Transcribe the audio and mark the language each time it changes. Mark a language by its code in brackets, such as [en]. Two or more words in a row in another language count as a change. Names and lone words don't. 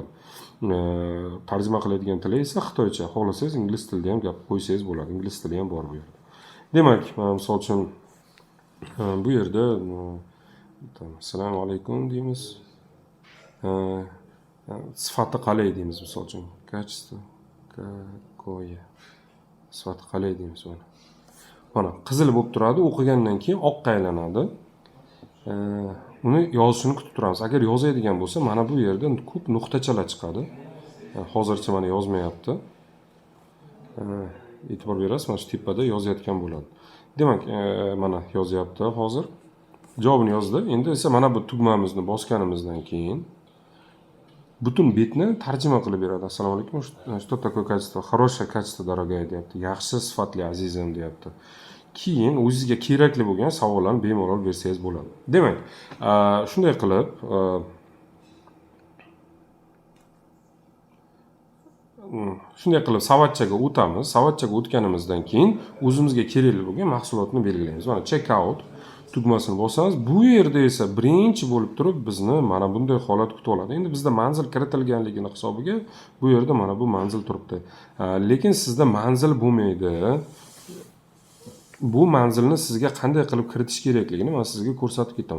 [uz] Tarjima qiladigan tili esa xitoycha. Xohlasangiz ingliz tilida ham gap qo'ysangiz bo'ladi. Ingliz tili ham bor bu yerda. Demak, misol uchun bu yerda assalomu alaykum deymiz. Sifati qalay deymiz, misol uchun. [ru] Качество какое. [uz] Sifati qalay deymiz mana. Mana qizil bo'lib turadi, o'qigandan keyin oqqa aylanadi. Uni yozishini kutib turamiz. Agar yozadigan bo'lsa, mana bu yerda ko'p nuqtachalar chiqadi. Hozircha mana yozmayapti. e'tibor berasiz, mana shu tepada yozayotgan bo'ladi. Demak, mana yozyapti hozir. Javobini yozdi. Endi esa mana bu tugmamizni bosganimizdan keyin butun betni tarjima qilib beradi. Assalomu alaykum. [ru] Что такое качество? Хорошее качество, дорогая deyapti. [uz] Yaxshi sifatli azizim deyapti. Keyin o'zingizga kerakli bo'lgan savollarni bemalol bersangiz bo'ladi. Demak, shunday qilib savatchaga o'tamiz. Savatchaga o'tganimizdan keyin o'zimizga kerakli bo'lgan mahsulotni belgilaymiz. Mana [en] check out [uz] tugmasini bosamiz. Bu yerda esa birinchi bo'lib turib bizni mana bunday holat kutib oladi. Endi bizda manzil kiritilganligini hisobiga bu yerda mana bu manzil turibdi. Lekin sizda manzil bo'lmaydi. Bu manzilni sizga qanday qilib kiritish kerakligini men sizga ko'rsatib ketaman.